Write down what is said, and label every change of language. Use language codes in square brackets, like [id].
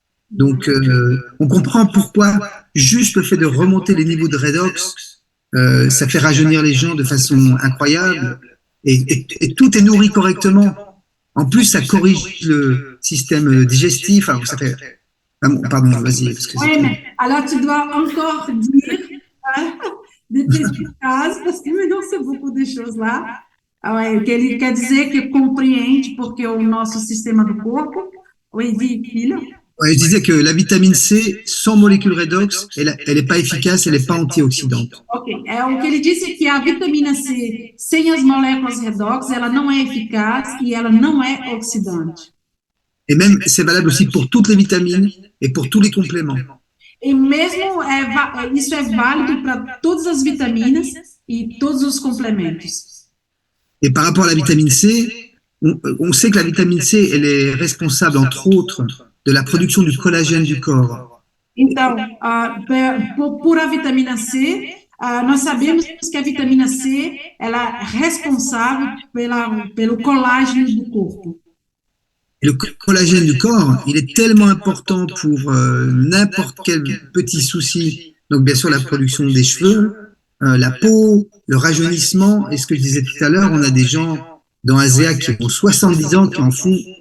[fr] Donc, on comprend pourquoi juste le fait de remonter les niveaux de redox, ça fait rajeunir les gens de façon incroyable, et tout est nourri correctement. En plus, ça corrige le système digestif. Alors, ça fait... Pardon, vas-y. Oui, mais alors tu dois encore dire des petites phrases, parce que maintenant c'est beaucoup de choses là. [pt] Que ele quer dizer que compreende porque o nosso sistema do corpo. [fr] Oui, dis, Phil. Ouais, je disais que la vitamine C, sans molécule redox, elle n'est pas efficace, elle n'est pas antioxydante. [pt] Ok, o que ele disse é que a vitamina C, sem as moléculas redox, ela não é eficaz e ela não é oxidante. [fr] Et même, c'est valable aussi pour toutes les vitamines et pour tous les compléments. [pt] E mesmo isso é válido para todas as vitaminas e todos os complementos. [fr] Et par rapport à la vitamine C, on sait que la vitamine C, elle est responsable, entre autres, de la production du collagène du corps. [pt] Então, por a vitamina C, nós sabemos que a vitamina C ela é responsável pelo colágeno do corpo. [fr] Et le collagène du corps, il est tellement important pour n'importe quel petit souci. Donc, bien sûr, la production des cheveux, la peau, le rajeunissement. Et ce que je disais tout à l'heure, on a des gens dans ASEA qui ont 70 ans qui en font.